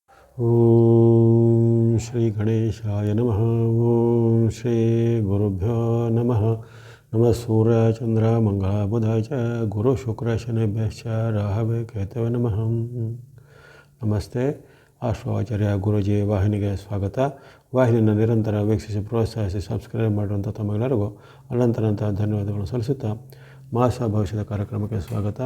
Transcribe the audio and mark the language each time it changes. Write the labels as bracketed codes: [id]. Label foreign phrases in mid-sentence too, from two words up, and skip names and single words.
[sa] ಓಂ ಶ್ರೀ ಗಣೇಶಾಯ ನಮಃ. ಓಂ ಶ್ರೀ ಗುರುಭ್ಯೋ ನಮಃ. ನಮಃ ಸೂರ್ಯ ಚಂದ್ರ ಮಂಗಳ ಬುಧ ಚ ಗುರು ಶುಕ್ರ ಶನಿಭ್ಯಶ್ಚ ರಾಹವೇ ಕೇತವೇ ನಮಃ. [kn] ನಮಸ್ತೆ. ಆಶ್ವಾಚಾರ್ಯ ಗುರುಜಿ ವಾಹಿನಿಗೆ ಸ್ವಾಗತ. ವಾಹಿನಿಯನ್ನು ನಿರಂತರ ವೀಕ್ಷಿಸಿ ಪ್ರೋತ್ಸಾಹಿಸಿ ಸಬ್ಸ್ಕ್ರೈಬ್ ಮಾಡುವಂಥ ತಮ್ಮೆಲ್ಲರಿಗೂ ಅನಂತ ಧನ್ಯವಾದಗಳು ಸಲ್ಲಿಸುತ್ತಾ ಮಾಸ ಭವಿಷ್ಯದ ಕಾರ್ಯಕ್ರಮಕ್ಕೆ ಸ್ವಾಗತ.